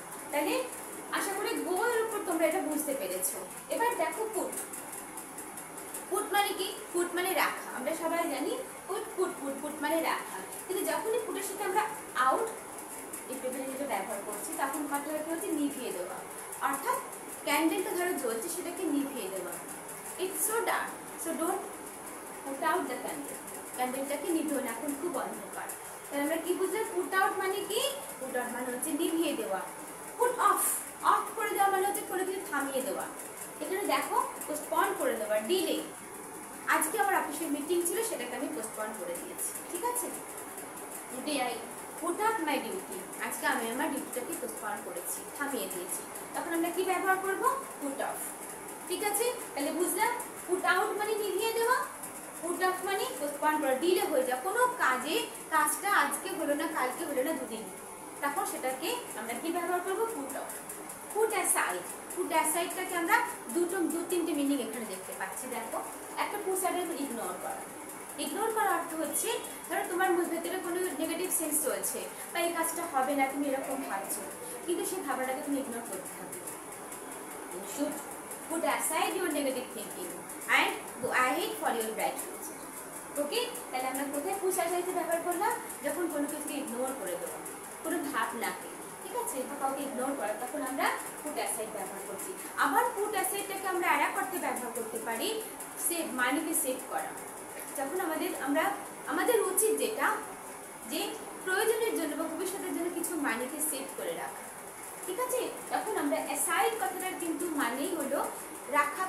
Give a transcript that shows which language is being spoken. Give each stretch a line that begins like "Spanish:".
Bangla: তাহলে আশা করি গোয়ের উপর তোমরা এটা বুঝতে পেরেছো। এবার দেখো পুট। পুট মানে কি? পুট মানে রাখা, আমরা সবাই জানি পুট পুট পুট পুট মানে রাখা। কিন্তু যখনই পুটের সাথে আমরা আউট এই প্রিপোজিশনটা ব্যবহার করছি তখন কথাটা হচ্ছে নিভিয়ে দেওয়া, অর্থাৎ ক্যান্ডেলটা ধরো জ্বলছে সেটাকে নিভিয়ে দেওয়া।
English: It's so dark, so don't put out the candle.
Bangla: ক্যান্ডেলটাকে নিভিও না, এখন খুব অন্ধকার। তাহলে আমরা কি বুঝলাম? পুট আউট মানে কি? পুট আউট মানে হচ্ছে নিভিয়ে দেওয়া। পুট অফ, অফ করে দেওয়া মানে হচ্ছে কোনো কিছু থামিয়ে দেওয়া। এখানে দেখো পোস্টপন করে দেওয়া, ডিলে। আজকে আমার অফিসের মিটিং ছিল, সেটাকে আমি পোস্টপন করে দিয়েছি, ঠিক আছে?
English: today I put out my duty,
Bangla: আজকে আমি আমার ডিউটিটাকে পোস্টপন করেছি, থামিয়ে দিয়েছি। তখন আমরা কি ব্যবহার করব? পুট অফ, ঠিক আছে? তাহলে বুঝলাম পুট আউট মানে নিভিয়ে দেওয়া, পুট অফ মানে পোস্টপন করা, ডিলে হয়ে যাওয়া। কোনো কাজটা আজকে হলো না, কালকে হলো না, দুদিন, তখন সেটাকে আমরা কি ব্যবহার করব? Put off. Put aside, put অ্যাসাইডটাকে আমরা দু তিনটে মিনিং এখানে দেখতে পাচ্ছি। দেখো, একটা পুট অ্যাসাইড ইগনোর করা। ইগনোর করার অর্থ হচ্ছে ধরো তোমার ভেতরে কোনো নেগেটিভ সেন্স চলছে বা এই কাজটা হবে না, তুমি এরকম ভাবছো, কিন্তু সেই ভাবনাটাকে তুমি ইগনোর করতে থাকবে।
English: You should put aside your negative thinking and go ahead for your bright future.
Bangla: ওকে, তাহলে আমরা কোথায় পুট অ্যাসাইড ব্যবহার করলাম? যখন কোনো কিছুকে ইগনোর করে দেবো, কোনো ভাবনাকে, ঠিক আছে, বা কাউকে ইগনোর করা, তখন আমরা পুট অ্যাসাইড ব্যবহার করছি। আবার পুট অ্যাসাইডটাকে আমরা অ্যাড করতে ব্যবহার করতে পারি সেভ, মানিকে সেভ করা। যখন আমাদের উচিত যেটা, যে প্রয়োজনের জন্য বা ভবিষ্যতের জন্য কিছু মানিকে সেভ করে রাখা, ঠিক আছে, তখন আমরা অ্যাসাইড কথাটার কিন্তু মানেই হলো রাখা।